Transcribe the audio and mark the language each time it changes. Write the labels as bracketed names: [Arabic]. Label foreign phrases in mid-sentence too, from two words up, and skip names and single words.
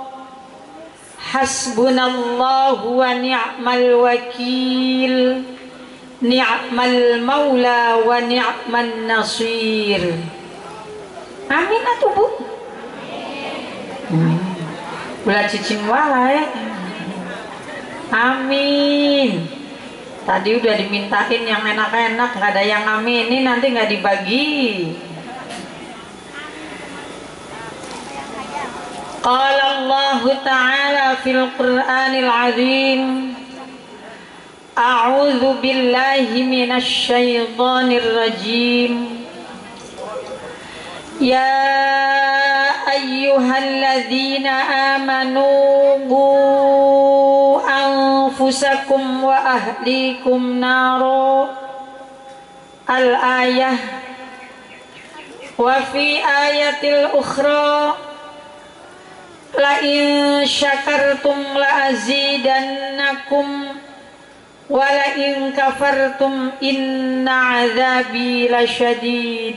[Arabic] حسبنا الله ونعم الوكيل نعم المولى ونعم النصير. [Sundanese] Amin atuh Bu. Ulah cicing wae. Amin. [Indonesian] Tadi udah dimintain yang enak-enak, nggak ada yang aminin, nanti nggak dibagi. [Arabic] قال الله تعالى في القرآن العظيم. أعوذ بالله من الشيطان الرجيم. يا أيها الذين آمنوا قوا أنفسكم وأهليكم نارا. Al-ayah. وفي آية أخرى لئن شكرتم لأزيدنكم ولئن كفرتم إن عذابي لشديد.